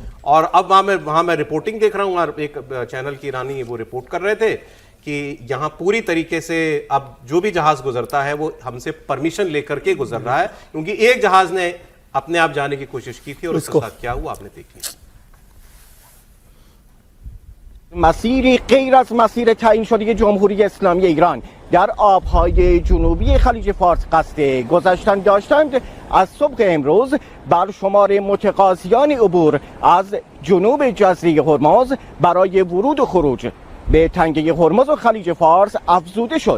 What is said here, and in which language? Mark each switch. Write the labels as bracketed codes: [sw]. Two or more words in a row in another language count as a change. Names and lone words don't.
[hi] और अब वहां मैं रिपोर्टिंग देख रहा हूं, और एक चैनल की ईरानी वो रिपोर्ट कर रहे थे कि यहां पूरी तरीके से अब जो भी जहाज गुजरता है वो हमसे परमिशन लेकर के गुजर रहा है, क्योंकि एक जहाज ने अपने आप जाने की कोशिश की थी और उसके साथ क्या हुआ आपने देखी। [fa] مسیری غیر از مسیر تعیین شده جمهوری اسلامی ایران در آبهای جنوبی خلیج فارس قصد گذشتن داشتند، از صبح امروز بر شمار متقاضیان عبور از جنوب جزیره هرمز برای ورود و خروج به تنگه هرمز و خلیج فارس افزوده شد.